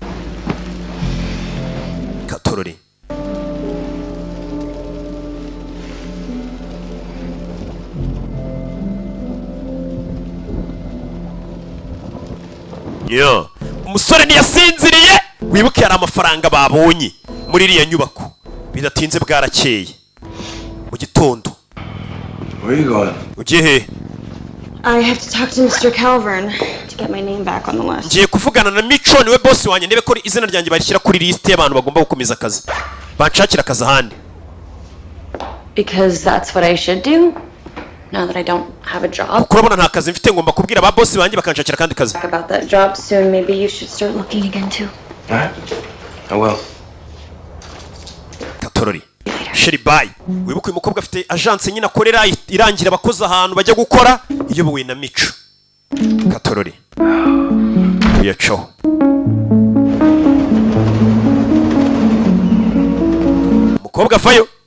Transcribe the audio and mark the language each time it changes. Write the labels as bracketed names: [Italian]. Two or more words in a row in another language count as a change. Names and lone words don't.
[English] Katorori. Yeah. [Kinyarwanda] Umusore ntiyasinziriye. Wibuke hari amafaranga babonye muri iriya nyubako. Bidatinze bwarakeye. mu gitondo. [English] Where are you going? [Kinyarwanda] Ugiye he? [English] I have to talk to Mr. Calvern to get my name back on the list. [Kinyarwanda] Ngiye kuvugana na Mico, niwe boss wanjye, ndebe ko izina ryanjye barishyira kuri list y'abantu bagomba gukomeza akazi. Banshakira akazi ahandi. [English] Because that's what I should do now that I don't have a job. [Kinyarwanda] Kurabona nta kazi mfite, ngomba kubwira ba boss banjye bakanshakira kandi kazi. [English] Talk about that job soon. Maybe you should start looking again too. All right. I will. [Kinyarwanda] Katorori. Sheri bye. Wibuke uyu mukobwa afite agence nyine akorera irangira abakozi ahantu bajya gukora iyobowe na Mico. Katorori. Uyacho. Mukobwa vayo.